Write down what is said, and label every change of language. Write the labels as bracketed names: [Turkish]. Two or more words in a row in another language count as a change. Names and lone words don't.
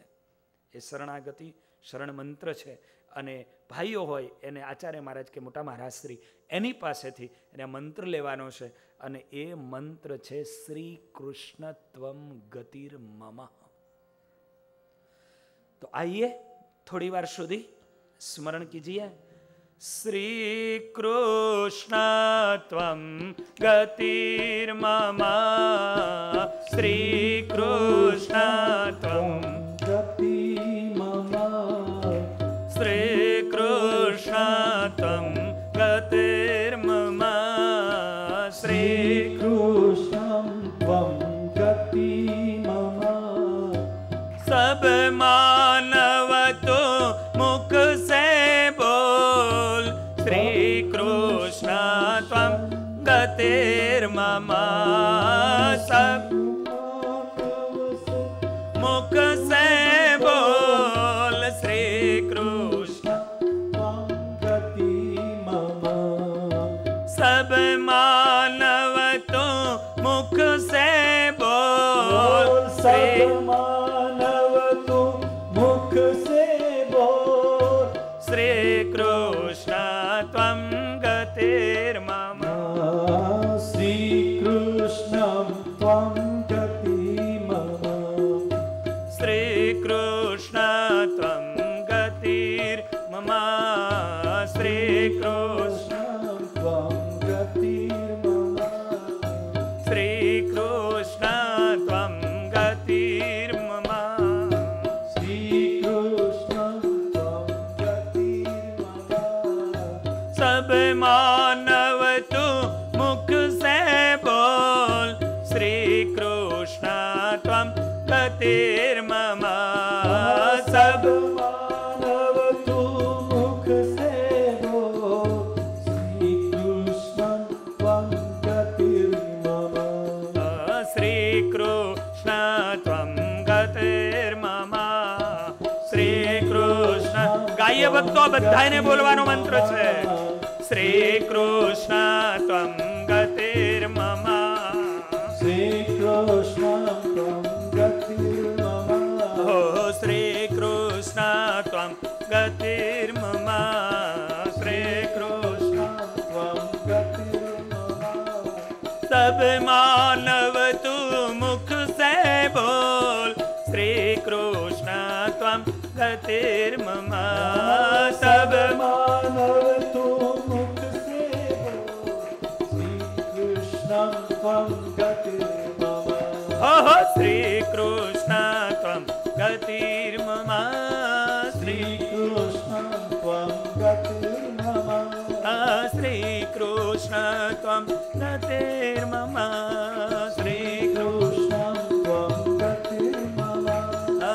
[Gujarati] એ શરણાગતિ શરણ મંત્ર છે. અને ભાઈઓ હોય એને આચાર્ય મહારાજ કે મોટા મહારાજ શ્રી એની પાસેથી એને મંત્ર લેવાનો છે, અને એ મંત્ર છે [Sanskrit] શ્રી કૃષ્ણ ત્વમ ગતિર મમ. [Hindi] तो आइए थोड़ी बार સુધી स्मरण कीजिए. [Sanskrit] श्री कृष्ण त्वं गतिर्मम, श्री कृष्ण त्वं गतिर्मम, श्री कृष्ण त्वं गतिर्मम, श्री कृष्ण त्वं गतिर्मम. [Hindi] सब मानव तो मुख से बोल, [Sanskrit] श्री कृष्ण त्वं गतिर्मम. [Hindi] सब मुख से बोल, [Sanskrit] श्री कृष्ण त्वं गतिर्मम. [Hindi] सब मानव तो मुख से बोल, [Sanskrit] श्री श्री कृष्ण त्वं गतिर्मम. श्री कृष्ण त्वं गतिर्मम. श्री कृष्ण त्वं गतिर्मम. श्री कृष्ण त्वं गतिर्मम. श्री कृष्ण त्वं गतिर्मम. [Hindi] सब मानव तू मुख से बोल, [Sanskrit] श्री कृष्ण त्वं गतिर्मम. [Hindi] सब मानव तू मुख से बोल, [Sanskrit] श्री कृष्ण त्वं गतिर्मम. श्री कृष्ण त्वं गतिर्मम. [Gujarati] श्री कृष्ण ગાઈએ ભક્તો, બધાને બોલવાનો મંત્ર છે. [Sanskrit] श्री कृष्ण त्वं गतिर्मम. श्री कृष्ण त्वं गतिर्मम. हो श्री कृष्ण त्वं गतिर्मम. श्री कृष्ण त्वं गतिर्मम. [Hindi] सब मानव तू मुख से बोल, [Sanskrit] श्री कृष्ण त्वं गतिर्मम. [Hindi] सब मानव तू मुख से बोल, [Sanskrit] श्री कृष्ण त्वं गतिर्मम. श्री कृष्ण त्वं गतिर्मम. श्री कृष्ण त्वं गतिर्मम. श्री कृष्ण त्वं गतिर्मम.